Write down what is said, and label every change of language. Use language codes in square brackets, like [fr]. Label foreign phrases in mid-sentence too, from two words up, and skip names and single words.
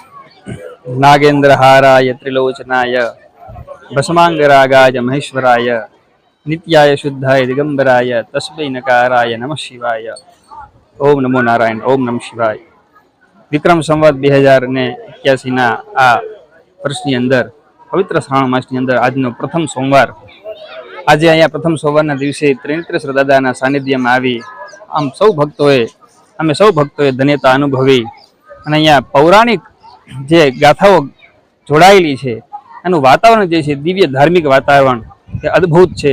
[sa] नागेन्द्रहाराय त्रिलोचनाय भस्मांगरागाय महेश्वराय नित्याय शुद्धाय दिगंबराय तस्मै नकाराय नमः शिवाय। ओम नमो नारायण। ओम नमः शिवाय। [gu] विक्रम संवत 2081 आ વર્ષની અંદર પવિત્ર શ્રાવણ માસની અંદર આજનો પ્રથમ સોમવાર, આજે અહીંયા પ્રથમ સોમવારના દિવસે ત્રિનેત્રેશ્વર દાદાના સાનિધ્યમાં આવી અમે સૌ ભક્તોએ ધન્યતા અનુભવી અને અહીંયા પૌરાણિક જે ગાથાઓ જોડાયેલી છે એનું વાતાવરણ જે છે દિવ્ય ધાર્મિક વાતાવરણ એ અદ્ભુત છે.